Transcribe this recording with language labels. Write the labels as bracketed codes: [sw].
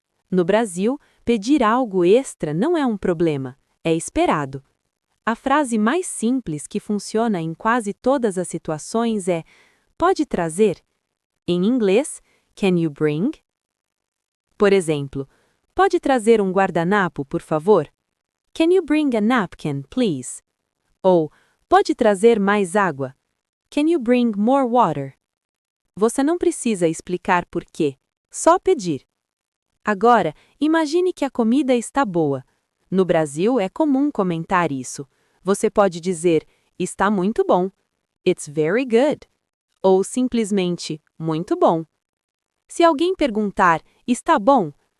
[pt] No Brasil, pedir algo extra não é um problema, é esperado. A frase mais simples que funciona em quase todas as situações é pode trazer? Em inglês, [en] can you bring? [pt] Por exemplo, pode trazer um guardanapo, por favor? [en] Can you bring a napkin, please? [pt] Ou, pode trazer mais água? [en] Can you bring more water? [pt] Você não precisa explicar por quê, só pedir. Agora, imagine que a comida está boa. No Brasil, é comum comentar isso. Você pode dizer, está muito bom. [en] It's very good. [pt] Ou simplesmente, muito bom. Se alguém perguntar, está bom?